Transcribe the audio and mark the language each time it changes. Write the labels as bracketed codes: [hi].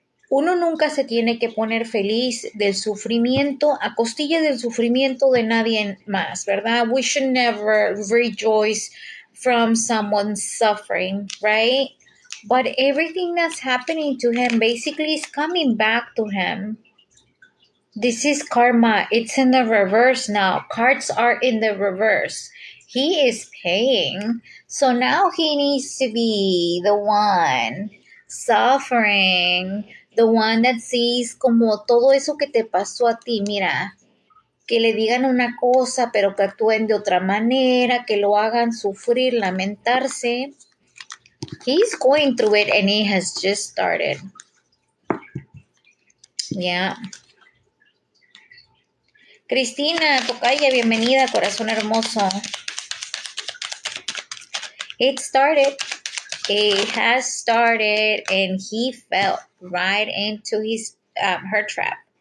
[es] Uno nunca se tiene que poner feliz del sufrimiento, a costilla del sufrimiento de nadie más, ¿verdad? [en] We should never rejoice from someone's suffering, right? But everything that's happening to him basically is coming back to him. This is karma. It's in the reverse now. Cards are in the reverse. He is paying. So now he needs to be the one suffering. The one that sees [es] como todo eso que te pasó a ti. Mira, que le digan una cosa, pero que actúen de otra manera, que lo hagan sufrir, lamentarse. [en] He's going through it and he has just started. Yeah. [es] Cristina, tocaya, bienvenida, corazón hermoso. [en] It started. It has started and he fell right into her trap.